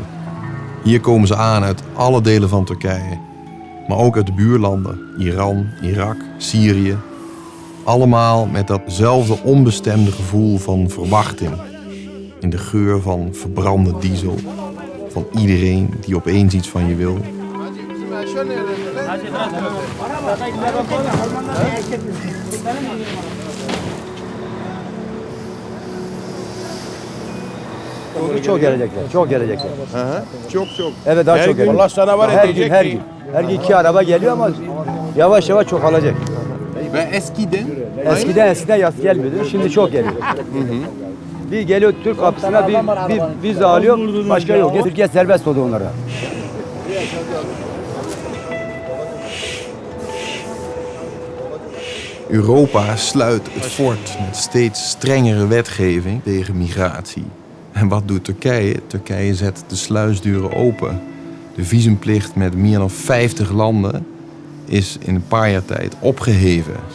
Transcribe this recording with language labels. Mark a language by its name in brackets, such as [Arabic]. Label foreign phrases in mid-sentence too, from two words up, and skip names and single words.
[Dutch] Hier komen ze aan uit alle delen van Turkije, maar ook uit de buurlanden, Iran, Irak, Syrië. Allemaal met datzelfde onbestemde gevoel van verwachting. In de geur van verbrande diesel. Van iedereen die opeens iets van je wil. [Turkish] Çok gelecekler, çok gelecekler. Çok. Evet, daha çok gelecek. Allah sana var edecek. Her gün. Her gün 2 araba geliyor ama yavaş yavaş çoğalacak. Ve eskiden Eskiden yaz gelmiyordu, şimdi çok geliyor. Bir geliyor Türk kapısına bir vize alıyor, başka yok. Türkiye serbest oldu onlara. [Dutch] Europa sluit het fort met steeds strengere wetgeving tegen migratie. En wat doet Turkije? Turkije zet de sluisdeuren open. De visumplicht met meer dan 50 landen is in een paar jaar tijd opgeheven.